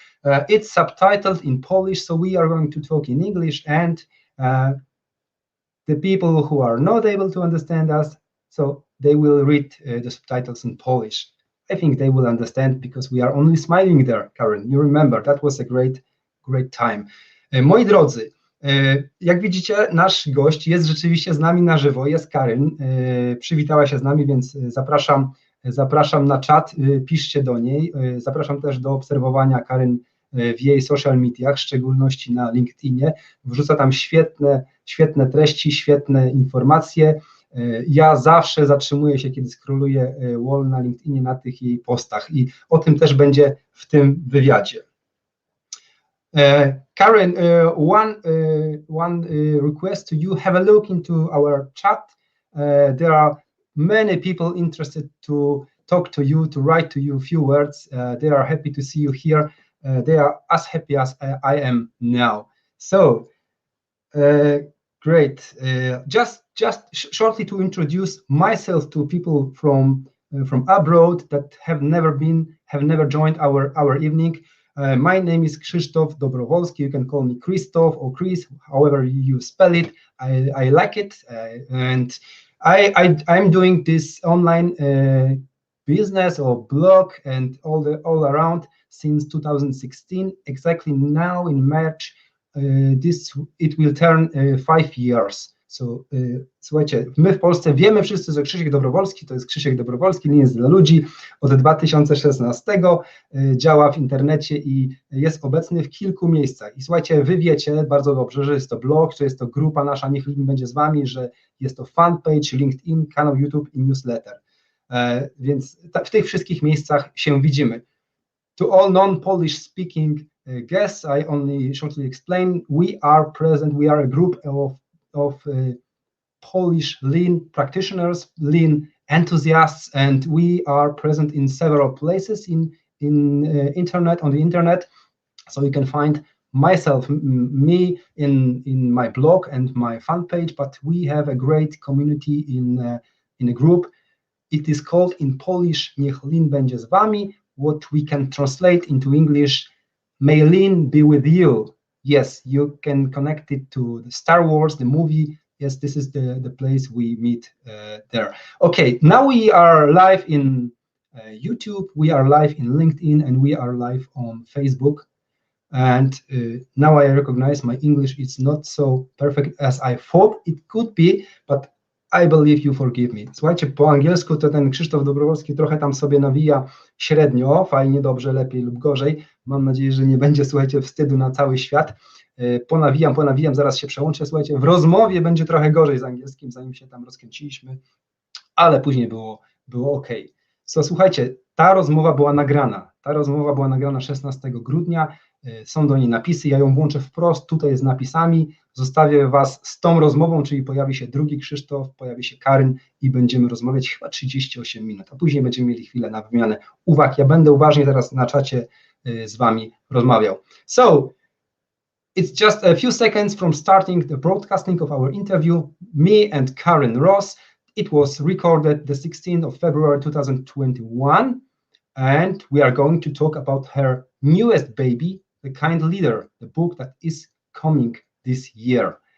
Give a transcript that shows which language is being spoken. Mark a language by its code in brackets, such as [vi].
[en] It's subtitled in Polish, so we are going to talk in English, and the people who are not able to understand us, so they will read the subtitles in Polish. I think they will understand because we are only smiling there, Karyn. You remember, that was a great time. [pl] Moi drodzy, jak widzicie, nasz gość jest rzeczywiście z nami na żywo, jest Karyn. Przywitała się z nami, więc zapraszam na czat, piszcie do niej. Zapraszam też do obserwowania Karyn w jej social mediach, w szczególności na LinkedInie. Wrzuca tam świetne treści, świetne informacje. Ja zawsze zatrzymuję się, kiedy scrolluję wall na LinkedInie na tych jej postach i o tym też będzie w tym wywiadzie. [en] Karyn, one request to you, have a look into our chat. There are many people interested to talk to you, to write to you a few words. They are happy to see you here. They are as happy as I am now. So, great. Just shortly to introduce myself to people from abroad that have never joined our evening. My name is Krzysztof Dobrowolski. You can call me Krzysztof or Chris, however you spell it. I like it, and I'm doing this online business or blog and all around since 2016. Exactly now in March, it will turn 5 years. So, [pl] słuchajcie, my w Polsce wiemy wszyscy, że Krzysiek Dobrowolski to jest Krzysiek Dobrowolski, nie jest dla ludzi. Od 2016 działa w internecie i jest obecny w kilku miejscach. I słuchajcie, wy wiecie bardzo dobrze, że jest to blog, że jest to grupa nasza, niech link będzie z wami, że jest to fanpage, LinkedIn, kanał YouTube i newsletter. Więc w tych wszystkich miejscach się widzimy. [en] To all non-Polish speaking guests, I only shortly explain, we are present, we are a group of Polish Lean practitioners, Lean enthusiasts, and we are present in several places on the internet. So you can find me in my blog and my fan page, but we have a great community in a group. It is called in Polish Niech Lean będzie z wami, what we can translate into English, may Lean be with you. Yes, you can connect it to the Star Wars, the movie. Yes, this is the place we meet there. Okay, now we are live in YouTube, we are live in LinkedIn, and we are live on Facebook. And now I recognize my English is not so perfect as I thought it could be, but I believe you forgive me. [pl] Słuchajcie, po angielsku to ten Krzysztof Dobrowolski trochę tam sobie nawija średnio, fajnie, dobrze, lepiej lub gorzej. Mam nadzieję, że nie będzie, słuchajcie, wstydu na cały świat. Ponawijam, zaraz się przełączę. Słuchajcie, w rozmowie będzie trochę gorzej z angielskim, zanim się tam rozkręciliśmy, ale później było ok. [en] So, [pl] słuchajcie, ta rozmowa była nagrana. Ta rozmowa była nagrana 16 grudnia. Są do niej napisy, ja ją włączę wprost, tutaj z napisami. Zostawię Was z tą rozmową, czyli pojawi się drugi Krzysztof, pojawi się Karyn i będziemy rozmawiać chyba 38 minut, a później będziemy mieli chwilę na wymianę uwag. Ja będę uważnie teraz na czacie z Wami rozmawiał. [en] So, it's just a few seconds from starting the broadcasting of our interview, me and Karyn Ross. It was recorded the 16th of February 2021, and we are going to talk about her newest baby, The Kind Leader, the book that is coming this year.